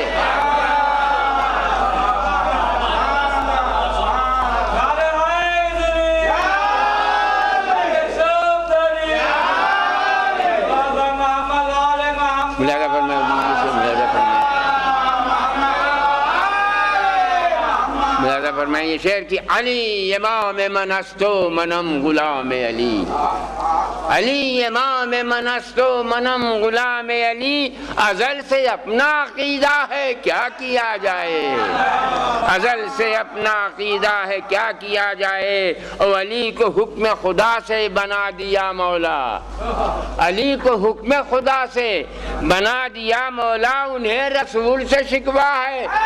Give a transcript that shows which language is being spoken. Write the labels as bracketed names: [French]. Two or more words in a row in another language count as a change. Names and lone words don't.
[Urdu] ملاحظہ فرمائیں، فرمائیں یہ شعر کی [Persian] علی امام من است و منم غلام علی، [Urdu] علی [Persian] امام من است و منم غلام علی، [Urdu] ازل سے اپنا عقیدہ ہے کیا کیا جائے، ازل سے اپنا عقیدہ ہے کیا کیا جائے، اور علی کو حکم خدا سے بنا دیا مولا، علی کو حکم خدا سے بنا دیا مولا، انہیں رسول سے شکوہ ہے۔